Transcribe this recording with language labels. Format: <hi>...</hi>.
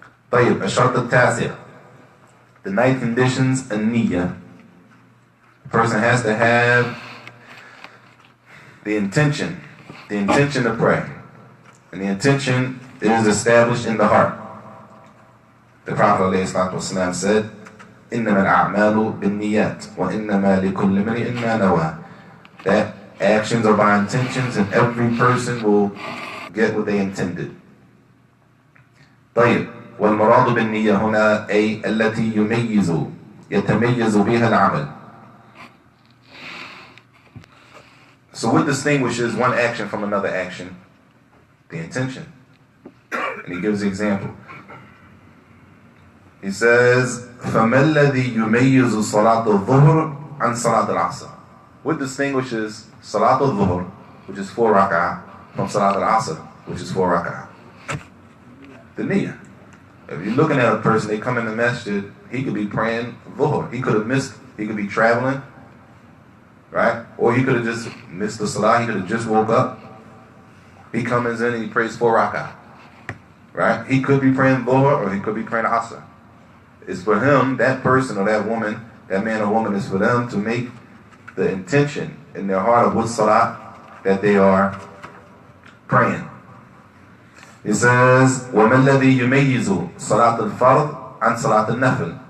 <ar>طيب, الشرط التاسع.</ar> <en>The 9th conditions, النية. The person has to have the intention to pray. And the intention is established in the heart. The Prophet ﷺ said,</en> <ar>إِنَّمَا الْأَعْمَالُ بِالنِّيَّاتِ وَإِنَّمَا لِكُلِّ امْرِئٍ مَا نَوَىٰ.</ar> <en>That actions are by intentions, and every person will get what they intended.</en> <ar>طيب, والمراد بالنية هنا أي التي يتميز بها العمل.</ar> <en>So what distinguishes one action from another action? The intention. And he gives the example. He says,</en> <ar>فَمَا الَّذِي يُمَيِّزُ صَلَاةَ الظُّهْرِ عَنْ صَلَاةَ الْعَصْرِ.</ar> <en>What distinguishes Salat al-Dhuhr, which is 4 rak'ah, from Salat al-Asr, which is 4 rak'ah? The niyyah. If you're looking at a person, they come in the masjid, he could be praying Dhuhr. He could have missed, he could be traveling, right? Or he could have just missed the Salah, he could have just woke up. He comes in and he prays 4 rak'ah, right? He could be praying Dhuhr, or he could be praying Asr. It's for him, that person or that woman, that man or woman, is for them to make the intention in their heart of what salat that they are praying. It says,</en> <ar>وَمَا الَّذِي يُمَيِّزُ صَلَاةَ الْفَرْضِ عَنْ صَلَاةَ النَّفْلِ.</ar>